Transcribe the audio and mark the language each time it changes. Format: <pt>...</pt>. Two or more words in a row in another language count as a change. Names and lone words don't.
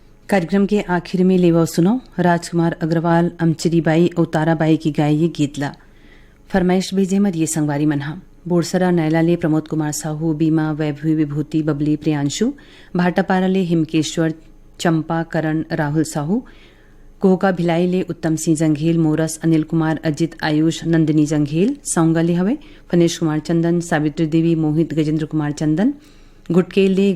<hne>कार्यक्रम के आखिर में लेवा सुनो राजकुमार अग्रवाल अमचरी बाई और ताराबाई की गाय ये गीतला फरमाइश भेजे मर ये संगवारी मनहा बोरसरा नैलाले प्रमोद कुमार साहू बीमा वैभवी विभूति बबली प्रियांशु भाटापाराले हिमकेश्वर चंपा करण राहुल साहू कोहका भिलाईले उत्तम सिंह जंघेल मोरस अनिल कुमार अजित आयुष नंदिनी जंघेल सौंगाले हवे फनेश कुमार चंदन सावित्री देवी मोहित गजेंद्र कुमार चंदन गुटकेले</hne>